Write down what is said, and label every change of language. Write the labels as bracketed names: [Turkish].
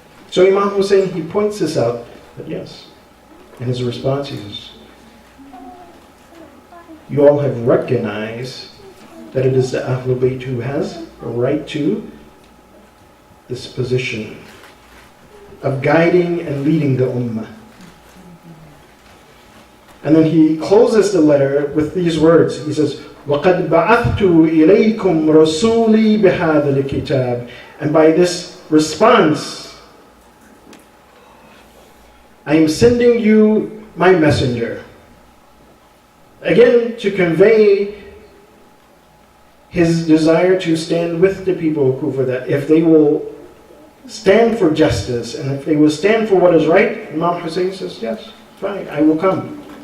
[English] So Imam Hussein, he points this out, that yes, in his response he says, you all have recognized that it is the Ahlul Bayt who has a right to this position of guiding and leading the ummah. And then he closes the letter with these words. He says, [Arabic] وَقَدْ بَعَثْتُ إِلَيْكُمْ رَسُولِي بِهَذَا الْكِتَابِ. [English] And by this response, I am sending you my messenger. Again, to convey his desire to stand with the people of Kufa, that if they will stand for justice and if they will stand for what is right, Imam Hussein says, yes, fine, I will come.